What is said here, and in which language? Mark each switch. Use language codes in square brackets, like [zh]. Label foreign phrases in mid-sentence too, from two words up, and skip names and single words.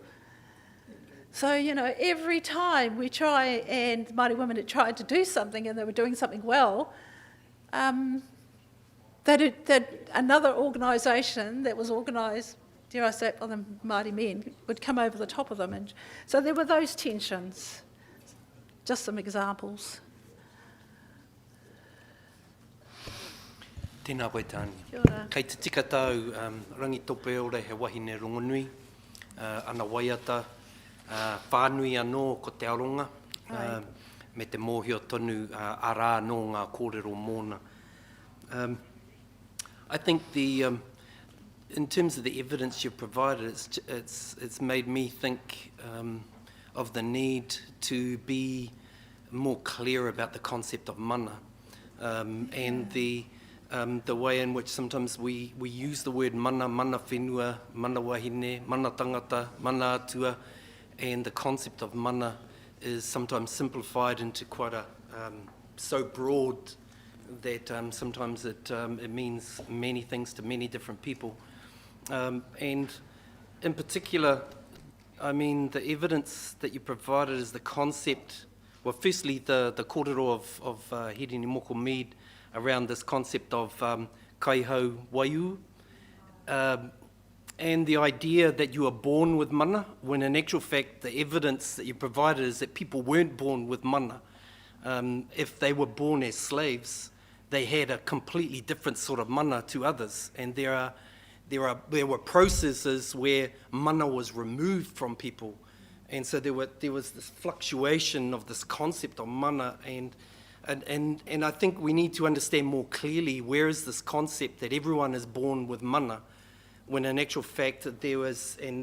[en] So, you know, every time we try, and Māori women had tried to do something and they were doing something well, that another organisation that was organised, dare I say it, by the Māori men, would come over the top of them. And so there were those tensions. Just some examples. [mi] Tēnā koe tāni. Kia ora. Kei te tika tau rangi tope ora he wahine rongonui, ana waiata, whānui anō ko te aronga, me te mōhio tonu arā nō ngā kōrero mōna. [en] I think in terms of the evidence you've provided, it's made me think of the need to be more clear about the concept of mana, and the way in which sometimes we use the word mana, [mi] mana whenua, mana wahine, mana tangata, mana atua, [en] and the concept of mana is sometimes simplified into quite a so broad that sometimes it means many things to many different people. And in particular, I mean, the evidence that you provided is the concept, well, firstly, the kōrero of Hirini Moko Mead around this concept of [mi] kaihau waiu, [en] and the idea that you are born with mana, when in actual fact the evidence that you provided is that people weren't born with mana. If they were born as slaves, they had a completely different sort of mana to others, and there were processes where mana was removed from people, and so there was this fluctuation of this concept of mana, and I think we need to understand more clearly where is this concept that everyone is born with mana, when in actual fact there was,